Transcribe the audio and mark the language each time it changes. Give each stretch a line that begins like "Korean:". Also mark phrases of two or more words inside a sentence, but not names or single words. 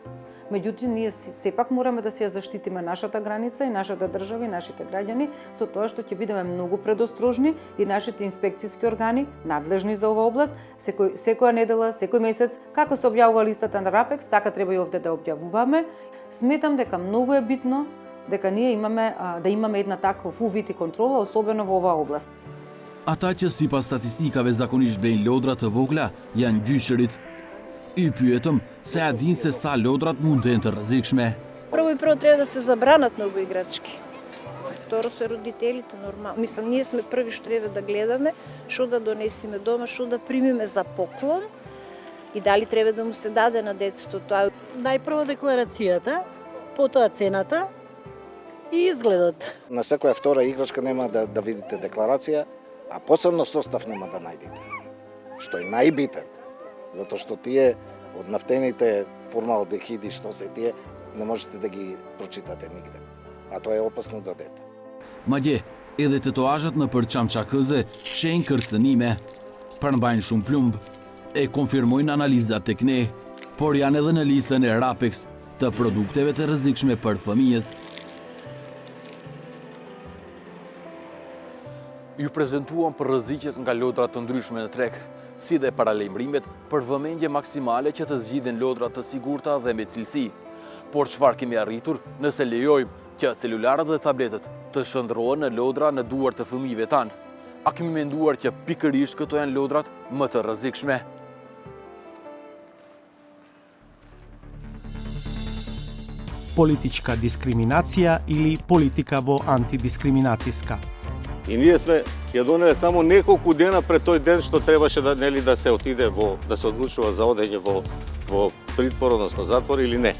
Macedonian: Меѓутоа, ние сепак мораме да си ја заштитиме нашата граница и нашата држава и нашите граѓани со тоа што ќе бидеме многу предострожни и нашите инспекцијски органи надлежни за оваа област секоја недела, секој месец, како се објавува листата на РАПЕКС, така треба и овде да објавуваме. Сметам дека многу е битно дека ние имаме една таков увид и контрола, особено во оваа област.
Albanian: Ata që sipas statistikave zakonisht blejnë lodra të vogla janë gjyshërit. I pyetëm se a dinë se sa lodrat mund të jenë të rrezikshme.
Macedonian: Прво и прво треба да се забранат многу играчки. Второ се родителите нормално. Мислам, ние сме први што треба да гледаме, што да донесеме дома, што да примиме за поклон и дали треба да му се даде на детето тоа. Најпрво декларацијата, потоа цената и изгледот. На секоја втора играчка нема да видите декларација, а посебно состав нема да најдете. Што е најбитен, затоа што тие од нафтените формалдехиди што се тие не можете да ги прочитате нигде. А тоа е опасно за дете.
Albanian: Madje, edhe tatuazhat në përçam çakëze shehin kërcënime, përmbajnë shumë plumb, e konfirmojnë analizat tek ne, por janë edhe në listën e RAPEX të produkteve të rrezikshme për fëmijët. Ju prezantuam për rreziqet nga lodra të ndryshme në treg, si dhe paralajmërimet për vëmendje maksimale që të zgjidhen lodra të sigurta dhe me cilësi. Por çfarë kemi arritur nëse lejojmë që celularët dhe tabletet të shndërrohen në lodra në duar të fëmijëve tanë? A kemi menduar që pikërisht këto janë lodrat më të rrezikshme?
Macedonian: Политичка дискриминација или политика во антидискриминацијска. И ние сме ја донеле само неколку дена пред тој ден што требаше да се отиде да се одлучува за одење во притвор, односно затвор или не.